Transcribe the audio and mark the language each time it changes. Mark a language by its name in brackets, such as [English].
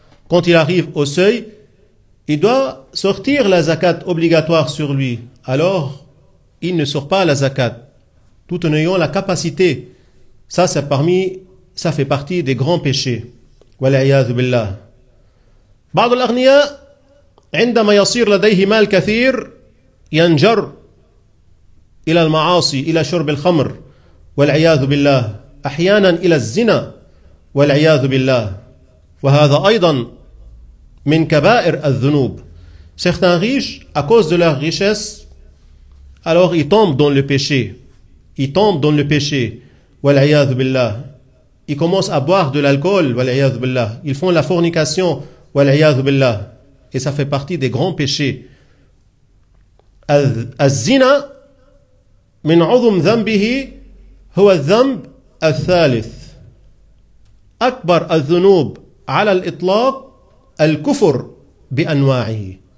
[French] Quand il arrive au seuil, il doit sortir la zakat obligatoire sur lui. Alors, il ne sort pas la zakat, tout en ayant la capacité. Ça fait partie des grands péchés. [Arabic] والعياذ بالله. بعض الأغنياء عندما يصير لديه مال كثير ينجر إلى المعاصي، إلى شرب الخمر والعياذ بالله، أحيانا إلى الزنا والعياذ بالله، وهذا أيضا من كبائر الذنوب. [French] Certains riches, à cause de leur richesse, alors ils tombent dans le péché. Ils tombent dans le péché. [Arabic] والعياذ بالله. [French] Ils commencent à boire de l'alcool. [Arabic] والعياذ بالله. [French] Ils font la fornication. [Arabic] والعياذ بالله. [French] Et ça fait partie des grands péchés. [Arabic] الزنا من عظم ذنبه هو الذنب الثالث. أكبر الذنوب على الإطلاق الكفر بأنواعه.